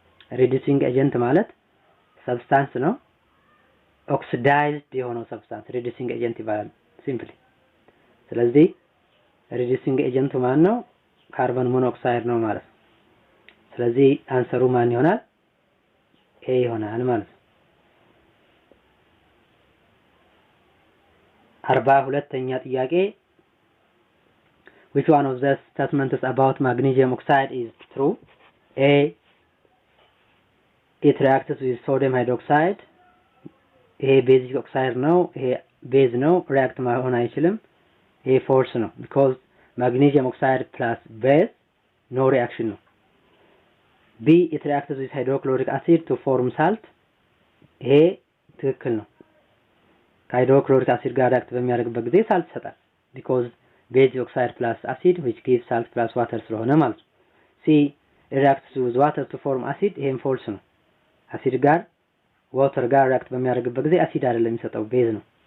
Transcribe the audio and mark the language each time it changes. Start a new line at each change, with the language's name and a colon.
Amharic: reducing agent ማለት substance ነው። oxidized የሆነው substance reducing agent ይባላል simply። ስለዚህ reducing agent ማን ነው? ካርበን ሞኖክሳይድ ነው ማለት ነው። ስለዚህ አንሰሩ ማን ይሆናል? ኤ ይሆናል ማለት ነው። 42ኛ ጥያቄ
English: which one of the statements about magnesium oxide is true? A it reacts with sodium hydroxide.
Amharic: ይሄ ቤዚክ ኦክሳይድ ነው። ይሄ ቤዝ ነው። ሪአክት ማሆን አይችልም። ይሄ ፎርስ ነው because
English: magnesium oxide plus base no reaction ነው B it reacts with hydrochloric acid to form salt
Amharic: ይሄ ትክክል ነው
English: hydrochloric acid ጋር react በሚያደርግበት ጊዜ salt ይሰጣል because base oxide plus acid which gives salt plus water
Amharic: ስለሆነ ማለት ነው
English: C it reacts with water to form acid ይሄም false ነው acid ጋር water ጋር react በሚያደርግበት ጊዜ acid
Amharic: አይደለም የሚሰጠው
English: base ነው